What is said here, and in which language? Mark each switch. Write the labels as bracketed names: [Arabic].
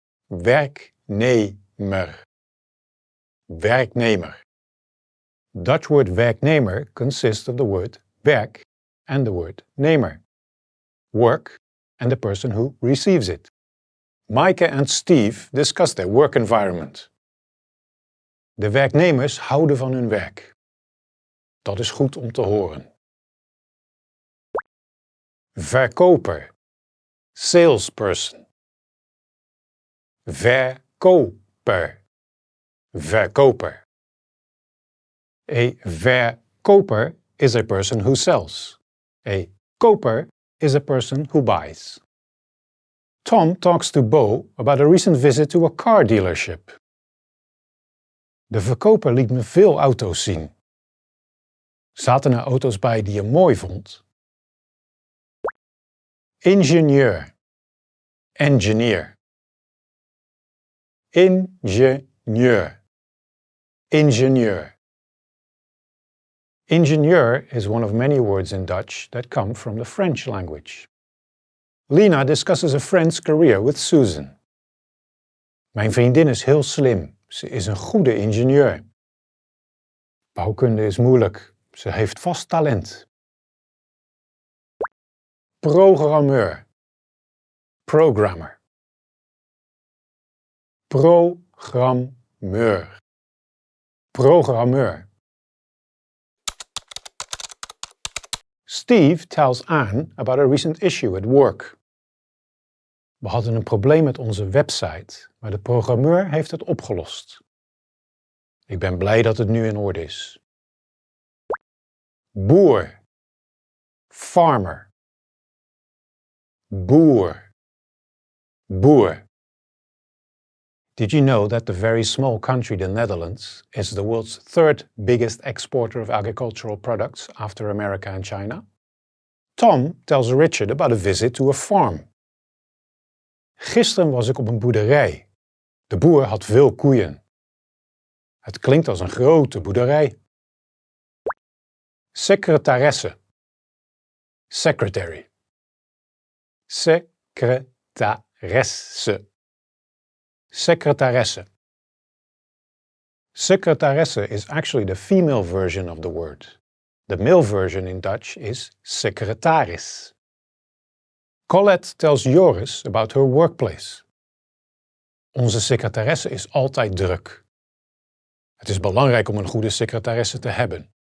[Dutch] Werknemer, werknemer. [English] Dutch word werknemer consists of the word werk and the word nemer. Work and the person who receives it. Maaike and Steve discuss their work environment. [Dutch] De werknemers houden van hun werk. Dat is goed om te horen. Verkoper, salesperson. Verkoper, verkoper. [English] A verkoper is a person who sells. A koper is a person who buys. Tom talks to Bo about a recent visit to a car dealership. [Dutch] De verkoper liet me veel auto's zien. Zaten er auto's bij die je mooi vond? Ingenieur, engineer. Ingenieur, ingenieur. [English] Ingenieur is one of many words in Dutch that come from the French language. Lina discusses a friend's career with Susan. [Dutch] Mijn vriendin is heel slim. Ze is een goede ingenieur. Bouwkunde is moeilijk. Ze heeft vast talent. Programmeur. Programmer. Programmeur. Programmeur. [English] Steve tells Anne about a recent issue at work. [Dutch] We hadden een probleem met onze website, maar de programmeur heeft het opgelost. Ik ben blij dat het nu in orde is. Boer. Farmer. Boer. Boer. [English] Did you know that the very small country, the Netherlands, is the world's third biggest exporter of agricultural products after America and China? Tom tells Richard about a visit to a farm. [Dutch] Gisteren was ik op een boerderij. De boer had veel koeien. Het klinkt als een grote boerderij. Secretaresse. Secretary. Secretaresse. Secretaresse. [English] Secretaresse is actually the female version of the word. The male version in Dutch is secretaris. Colette tells Joris about her workplace. [Dutch] Onze secretaresse is altijd druk. Het is belangrijk om een goede secretaresse te hebben.